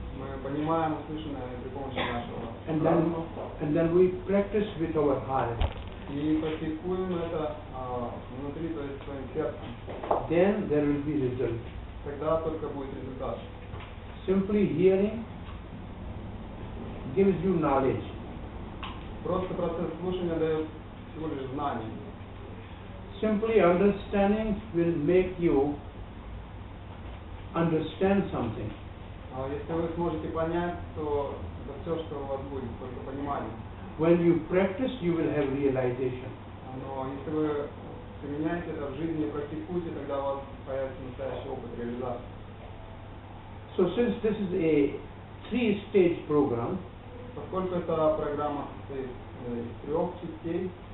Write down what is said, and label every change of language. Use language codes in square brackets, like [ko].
[ru] Мы понимаем услышанное при помощи нашего [en] and [ru] разума. [en] then we practice with our heart. [ru] И практикуем это внутри, то есть своим сердцем. [en] Then there will be result. [ru] Тогда только будет результат. [en] Simply hearing gives you knowledge. [ru] Просто процесс слушания дает всего лишь знание. [en] Simply understanding will make you understand something. [ru] Если вы сможете понять, то это все, что у вас будет, только понимание. [en] When you practice, you will have realization. [ru] Но если вы применяете это в жизни и практикуете, тогда у вас появится настоящий опыт реализации. [en] So since this is a three-stage program, [ru] Поскольку эта программа состоит из трех частей,